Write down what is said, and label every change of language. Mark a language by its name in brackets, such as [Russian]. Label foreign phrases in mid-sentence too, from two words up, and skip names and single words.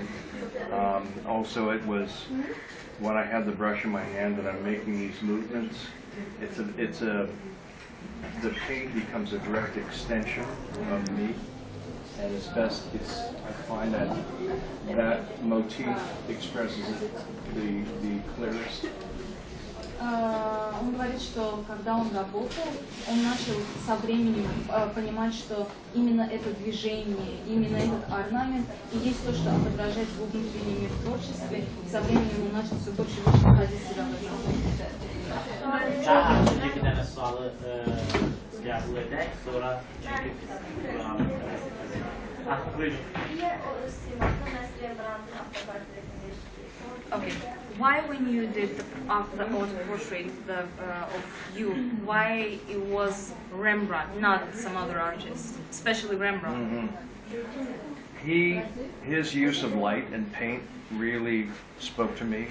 [English] Also, it was when I had the brush in my hand and I'm making these movements. The paint becomes a direct extension of me, and it's best. I find that motif expresses it the clearest. [Russian] Он говорит, что когда он работал, он начал со временем понимать, что именно это движение, именно этот орнамент и есть то, что отображает его внутренний мир в творчестве. И со временем он начал все больше и больше находить себя в этом. [Azerbaijani] Bir dənə sualı qəbul edək, sonra buyurun. Niyə o öz simasını məhz Rembrandtın avtoportretini işləyir? Okay. [English] Why, when you did the auto-portrait of you, why it was Rembrandt, not some other artist, especially Rembrandt? His use of light and paint really spoke to me.